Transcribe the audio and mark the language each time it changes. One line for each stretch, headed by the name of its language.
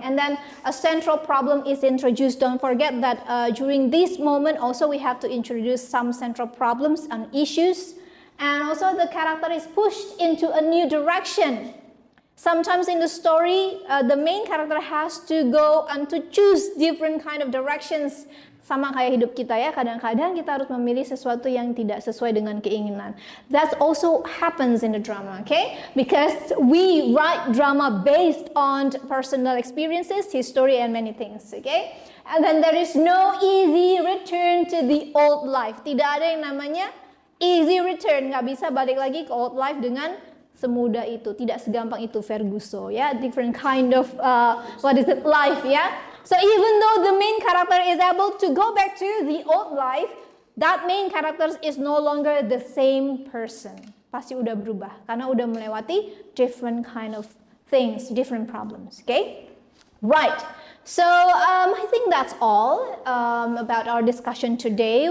English: And then a central problem is introduced. Don't forget that during this moment also we have to introduce some central problems and issues, and also the character is pushed into a new direction. Sometimes in the story, the main character has to go and to choose different kind of directions.
Indonesian: Sama kayak hidup kita ya, kadang-kadang kita harus memilih sesuatu yang tidak sesuai dengan keinginan.
English: That also happens in the drama, okay? Because we write drama based on personal experiences, history, and many things, okay? And then there is no easy return to the old life.
Indonesian: Tidak ada yang namanya
English: easy return,
Indonesian: nggak bisa balik lagi ke
English: old life
Indonesian: dengan semudah itu, tidak segampang itu Ferguson, ya,
English: different kind of life,
Indonesian: ya.
English: So even though the main character is able to go back to the old life, that main character is no longer the same person.
Indonesian: Pasti udah berubah karena udah melewati
English: different kind of things, different problems,
Indonesian: okay? Right.
English: So I think that's all about our discussion today.